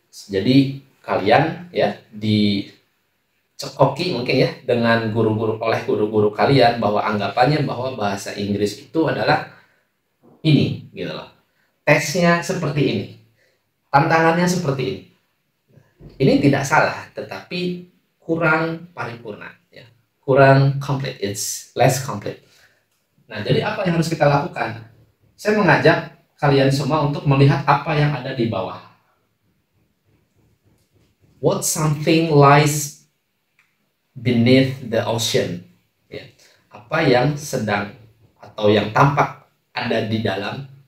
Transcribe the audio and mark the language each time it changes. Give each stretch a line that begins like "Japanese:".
Indonesian: Jadi kalian ya dicekoki mungkin ya dengan guru-guru kalian bahwa anggapannya bahwa bahasa Inggris itu adalah ini gitu loh. Tesnya seperti ini. Tantangannya seperti ini. Ini tidak salah, tetapi kurang paripurna ya.
English: Kurang complete, it's less complete.
Indonesian: Nah, jadi apa yang harus kita lakukan? Saya mengajak kalian semua untuk melihat apa yang ada di bawah.
English: What something lies beneath the ocean,
Indonesian: ya. Apa yang sedang atau yang tampak ada di dalam